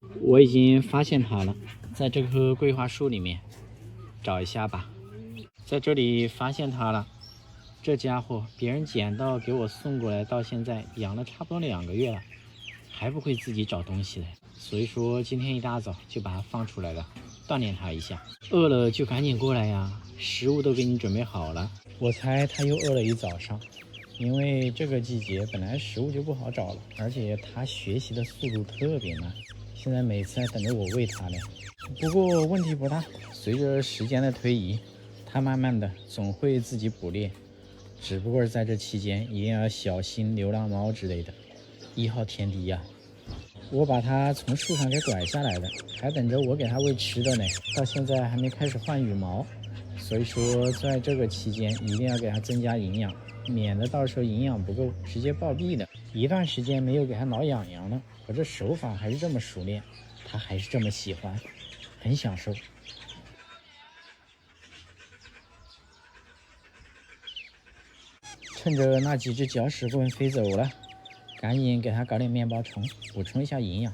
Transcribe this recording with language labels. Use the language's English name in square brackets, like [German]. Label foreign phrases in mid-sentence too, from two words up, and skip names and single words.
[Chinese] 我已經發現它了，在這棵桂花樹裡面找一下吧。在這裡發現它了，這家伙別人撿到給我送過來，到現在養了差不多2個月了，還不會自己找東西來。所以說今天一大早就把它放出來了，鍛鍊它一下。餓了就趕緊過來呀，食物都給你準備好了。我猜它又餓了一早上。因為這個季節本來食物就不好找了，而且它學習的速度特別慢，現在每次還等着我餵它呢。不過問題不大，隨着時間的推移，它慢慢的總會自己捕獵，只不過在這期間一定要小心流浪貓之類的。1號天敵呀，我把它從樹上給拐下來了，還等着我給它餵吃的呢，到現在還沒開始換羽毛，所以說在這個期間一定要給它增加營養，免得到時候營養不夠直接暴斃的。一段時間沒有給它挠癢癢了，我這手法還是這麼熟練，它還是這麼喜歡，很享受。趁着那幾只搅屎棍飞走了，趕緊給它搞點面包虫，補充一下營養。